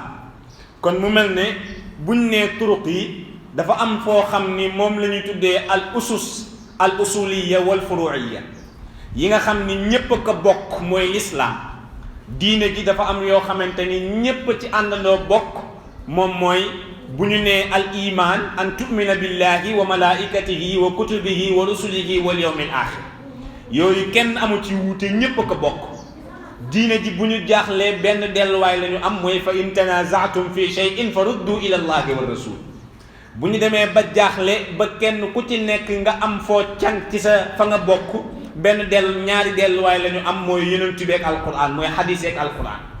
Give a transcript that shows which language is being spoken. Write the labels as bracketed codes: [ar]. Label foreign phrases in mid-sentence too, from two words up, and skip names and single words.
[wo] kon mu mel ne buñ nee turuq yi dafa am foo xam ni moom la ñuy tuddee [ar] الأصولية والفروعية [wo] yi nga xam ni ñépp a ko bokk mooy l'islam. diine ji dafa am yoo xamante ni ñépp ci àndandoo bokk moom mooy bu ñu nee [ar] الإيمان أن تؤمن بالله وملائكته وكتبه ورسله واليوم الآخر [wo] yooyu kenn amu ci wuute ñépp a ko bokk. diine ji bu ñu jaaxlee benn delluwaay la ñu am mooy [ar] فإن تنازعتم في شيء فردوه إلى الله والرسول. [wo] bu ñu demee ba jaaxle ba kenn ku ci nekk nga am foo can ci sa fa nga bokk benn ñaari delluwaay la ñu am mooy yonent bi ak alquran mooy xadiis ak alquran.